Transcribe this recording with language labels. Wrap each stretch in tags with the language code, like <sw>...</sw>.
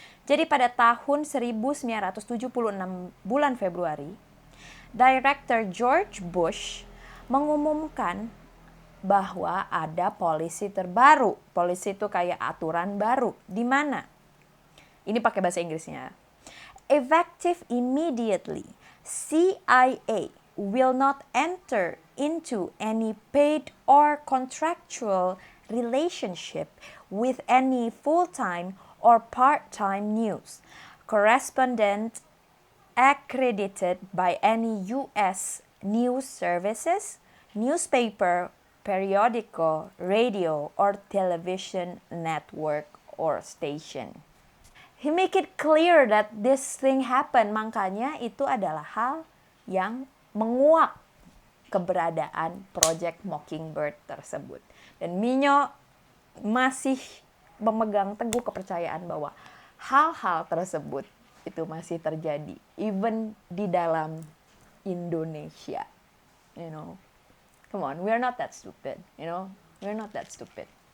<id>Jadi pada tahun 1976 bulan Februari, Director George Bush mengumumkan bahwa ada polisi terbaru. Polisi itu kayak aturan baru. Di mana? Ini pakai bahasa Inggrisnya.</id> <en>Effective immediately, CIA will not enter into any paid or contractual relationship with any full-time or part-time news correspondent accredited by any U.S. news services, newspaper, periodical, radio, or television network or station. He make it clear that this thing happen.</en> <id>Makanya itu adalah hal yang menguak keberadaan Project Mockingbird tersebut. Dan Minyo masih memegang teguh kepercayaan bahwa hal-hal tersebut itu masih terjadi even di dalam Indonesia.</id> <en>Come on, we're not that stupid, we're not that stupid.</en>